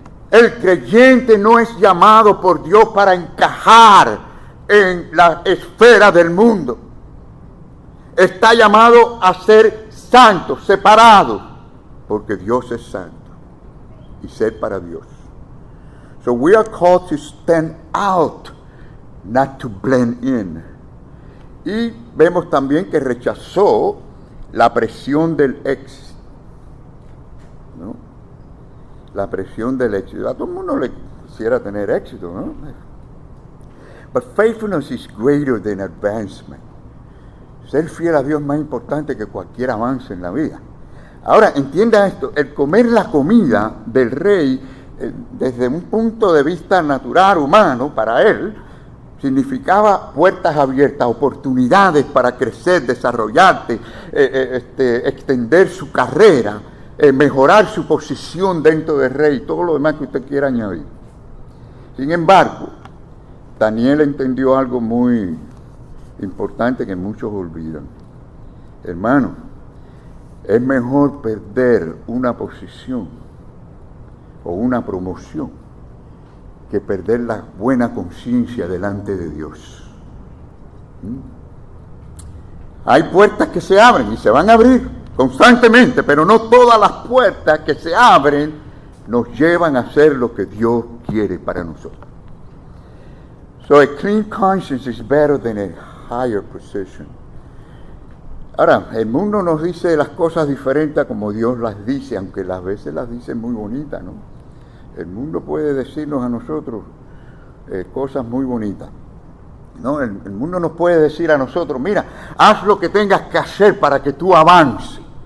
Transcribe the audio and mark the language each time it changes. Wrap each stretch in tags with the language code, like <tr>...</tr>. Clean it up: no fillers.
<es>El creyente no es llamado por Dios para encajar en la esfera del mundo. Está llamado a ser santo, separado, porque Dios es santo y ser para Dios.</es> <en>So we are called to stand out, not to blend in.</en> <es>Y vemos también que rechazó la presión del éxito, ¿no? La presión del éxito. A todo el mundo le quisiera tener éxito, ¿no?</es> <en>But faithfulness is greater than advancement.</en> <es>Ser fiel a Dios es más importante que cualquier avance en la vida. Ahora, entienda esto, el comer la comida del rey, desde un punto de vista natural, humano, para él, significaba puertas abiertas, oportunidades para crecer, desarrollarte, extender su carrera, mejorar su posición dentro del rey, todo lo demás que usted quiera añadir. Sin embargo, Daniel entendió algo muy importante que muchos olvidan. Hermano, es mejor perder una posición o una promoción que perder la buena conciencia delante de Dios. Hay puertas que se abren y se van a abrir constantemente, pero no todas las puertas que se abren nos llevan a hacer lo que Dios quiere para nosotros.</es> <en>So a clean conscience is better than a higher position.</en> <es>Ahora, el mundo nos dice las cosas diferentes a como Dios las dice, aunque a veces las dice muy bonitas, ¿no? El mundo puede decirnos a nosotros cosas muy bonitas, ¿no? El mundo nos puede decir a nosotros, mira, haz lo que tengas que hacer para que tú avances.</es>